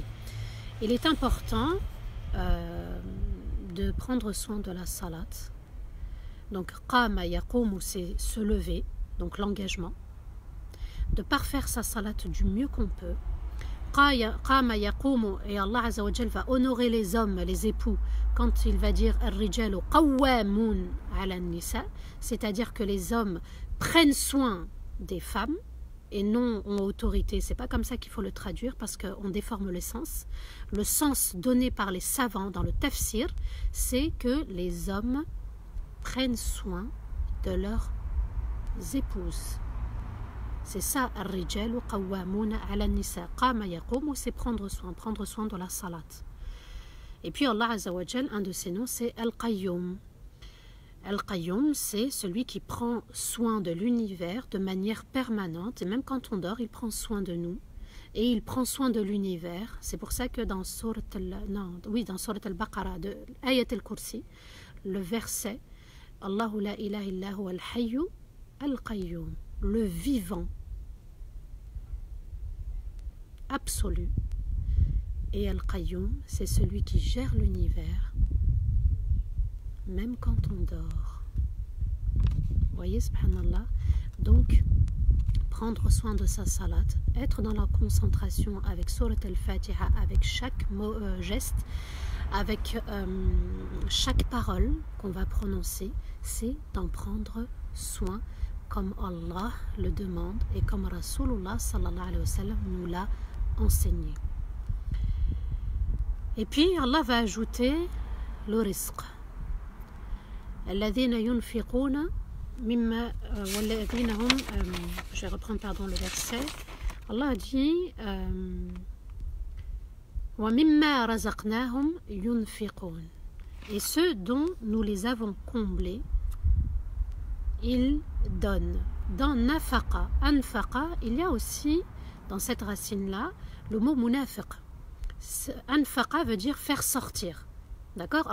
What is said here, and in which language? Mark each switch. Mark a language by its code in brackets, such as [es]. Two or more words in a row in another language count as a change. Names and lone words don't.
[fr] Il est important de prendre soin de la salat. Donc, [ar] قام يقوم, [fr] c'est se lever, donc l'engagement. De parfaire sa salat du mieux qu'on peut. [ar] قام يقوم, [fr] et [ar] الله عز وجل [fr] va honorer les hommes, les époux, quand il va dire [ar] الرجال قوامون على النساء, [fr] c'est-à-dire que les hommes prennent soin des femmes et non ont autorité. C'est pas comme ça qu'il faut le traduire parce qu'on déforme le sens. Le sens donné par les savants dans le tafsir, c'est que les hommes prennent soin de leurs épouses. C'est ça, [ar] الرجال قوامون على النساء. قام يقوم, [fr] c'est prendre soin de la salat. Et puis [ar] الله عز وجل, [fr] un de ses noms, c'est Al-Qayyum. Al-Qayyum, c'est celui qui prend soin de l'univers de manière permanente. Et même quand on dort, il prend soin de nous. Et il prend soin de l'univers. C'est pour ça que dans Surat al-Baqarah, de Ayat al-Kursi, le verset [ar] الله لا إله إلا هو الحي القيوم, [fr] le vivant absolu. Et Al-Qayyum, c'est celui qui gère l'univers, même quand on dort. Vous voyez, subhanallah. Donc, prendre soin de sa salat, être dans la concentration avec Surat al-Fatiha, avec chaque geste, avec chaque parole qu'on va prononcer, c'est d'en prendre soin comme Allah le demande et comme [ar] رسول الله صلى الله عليه وسلم [fr] nous l'a enseigné. Et puis Allah va ajouter le rizq. [ar] الذين ينفقون مما والذين هم, [fr] je vais reprendre le verset. Allah dit [ar] ومما رزقناهم ينفقون. [fr] Et ceux dont nous les avons comblés, ils donnent. Dans [ar] نفق أنفق, [fr] il y a aussi dans cette racine-là le mot munafiq. Anfaqa veut dire faire sortir. D'accord?